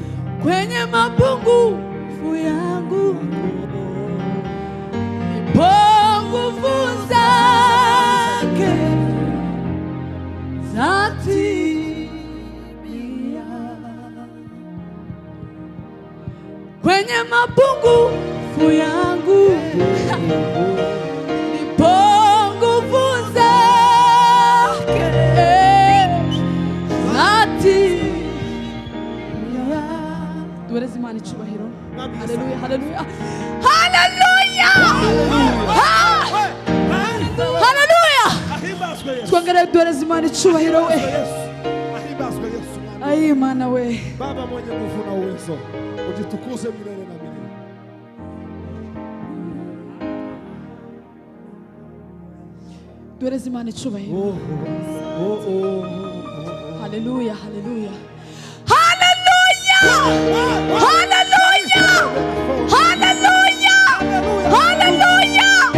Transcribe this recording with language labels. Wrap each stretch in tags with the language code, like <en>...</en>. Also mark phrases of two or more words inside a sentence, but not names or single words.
<sw>Kwenye mapungufu yangu, ndipo nguvu zake zatimia. Kwenye mapungufu yangu, ndipo nguvu zake zatimia.</sw> <rw>Duhereze Imana icyubahiro. Haleluya, haleluya, haleluya, haleluya. Twongere duhereze Imana icyubahiro we. Ayi Mana we.</rw> <sw>Baba mwenye nguvu na uwezo, ujitukuze milele na milele.</sw> <rw>Duhereze Imana icyubahiro. Haleluya, haleluya, haleluya, haleluya, haleluya, haleluya.</rw>